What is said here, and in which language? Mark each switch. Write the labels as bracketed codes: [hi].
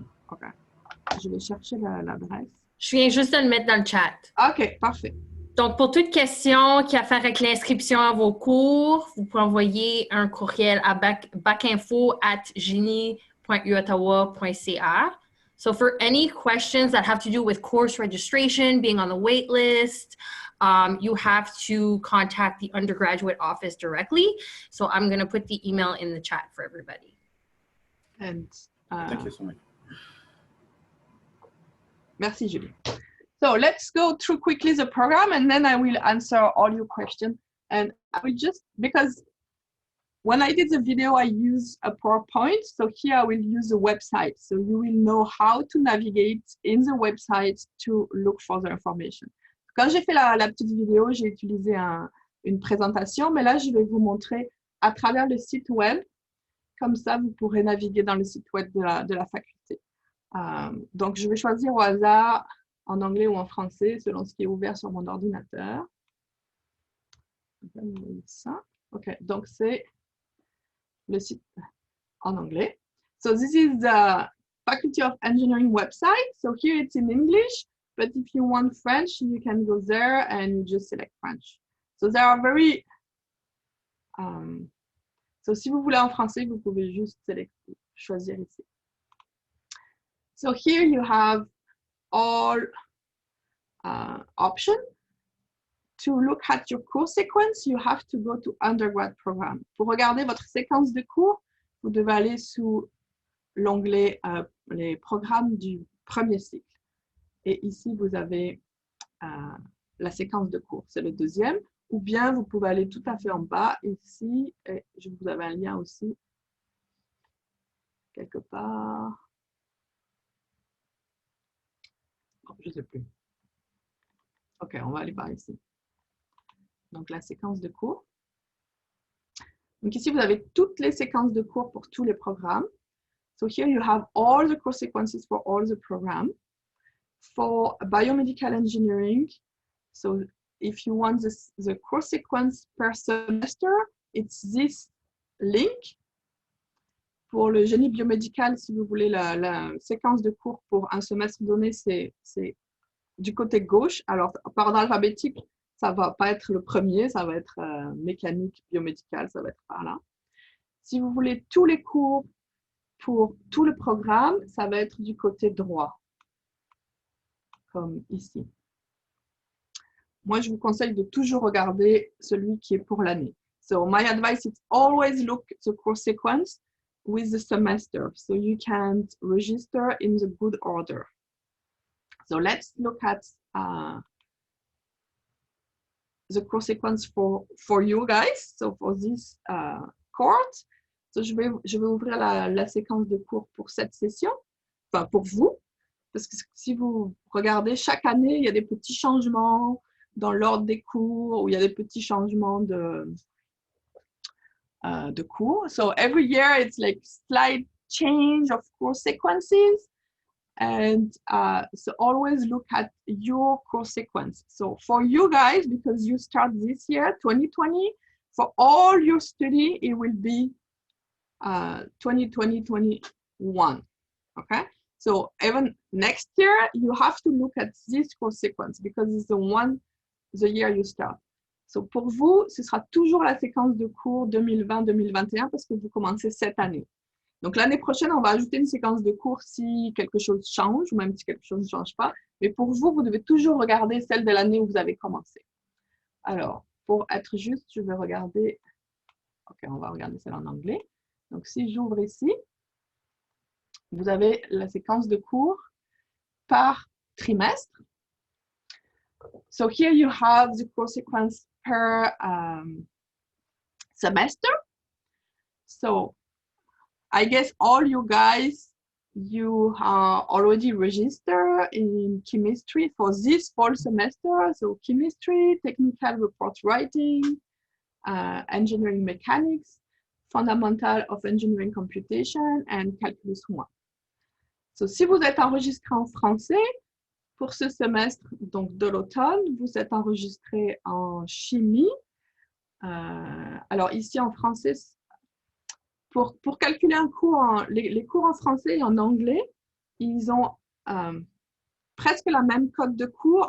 [fr] OK. Je vais chercher l'adresse. Je viens juste de le mettre dans le chat. OK, parfait. Donc, pour toute question qui a à faire avec l'inscription à vos cours, vous pouvez envoyer un courriel à bacinfo@génie.uottawa.ca. [en] So, for any questions that have to do with course registration, being on the wait list, you have to contact the undergraduate office directly. So, I'm going to put the email in the chat for everybody. And, thank you so much. [fr] Merci, Julie. [en] So let's go through quickly the program, and then I will answer all your questions. And I will just, because when I did the video, I used a PowerPoint. So here I will use the website. So you will know how to navigate in the website to look for the information. [fr] Quand j'ai fait la petite vidéo, j'ai utilisé une présentation, mais là, je vais vous montrer à travers le site web. Comme ça, vous pourrez naviguer dans le site web de la faculté. Donc, je vais choisir au hasard en anglais ou en français, selon ce qui est ouvert sur mon ordinateur. Ça. OK, donc c'est le site en anglais. [en] So this is the Faculty of Engineering website. So here it's in English, but if you want French, you can go there and you just select French. So there are very... [fr] so si vous voulez en français, vous pouvez juste choisir ici. [en] So here you have all options. To look at your course sequence, you have to go to undergrad program. [fr] Pour regarder votre séquence de cours, vous devez aller sous l'onglet les programmes du premier cycle. Et ici, vous avez la séquence de cours, c'est le deuxième. Ou bien, vous pouvez aller tout à fait en bas, ici, et je vous avais un lien aussi, quelque part. Oh, je ne sais plus. OK, on va aller par ici. Donc, la séquence de cours. Donc, ici, vous avez toutes les séquences de cours pour tous les programmes. [en] So, here you have all the course sequences for all the programs. For biomedical engineering, so if you want the course sequence per semester, it's this link. [fr] Pour le génie biomédical, si vous voulez la séquence de cours pour un semestre donné, c'est du côté gauche. Alors, par ordre alphabétique, ça ne va pas être le premier, ça va être mécanique, biomédical, ça va être par là. Si vous voulez tous les cours pour tout le programme, ça va être du côté droit, comme ici. Moi, je vous conseille de toujours regarder celui qui est pour l'année. [en] So, my advice is always look the course sequence with the semester, so you can register in the good order. So, let's look at the course sequence for you guys, so for this course. [fr] So, je vais ouvrir la séquence de cours pour cette session, enfin pour vous, parce que si vous regardez, chaque année, il y a des petits changements dans l'ordre des cours, ou il y a des petits changements de cours. [en] So, every year, it's like slight change of course sequences. And so always look at your course sequence. So for you guys, because you start this year, 2020, for all your study, it will be 2020-21. Okay? So even next year, you have to look at this course sequence because it's the year you start. [fr] So pour vous, ce sera toujours la séquence de cours 2020-2021 parce que vous commencez cette année. Donc, l'année prochaine, on va ajouter une séquence de cours si quelque chose change ou même si quelque chose ne change pas. Mais pour vous, vous devez toujours regarder celle de l'année où vous avez commencé. Alors, pour être juste, je vais regarder... OK, on va regarder celle en anglais. Donc, si j'ouvre ici, vous avez la séquence de cours par trimestre. [en] So, here you have the course sequence per semester. So, I guess all you guys you are already registered in chemistry for this fall semester. So chemistry, technical report writing, engineering mechanics, fundamental of engineering computation, and calculus 1. [fr] So si vous êtes enregistré en français, pour ce semestre donc de l'automne, vous êtes enregistré en chimie. Alors ici en français, pour calculer un cours, les cours en français et en anglais, ils ont presque la même code de cours.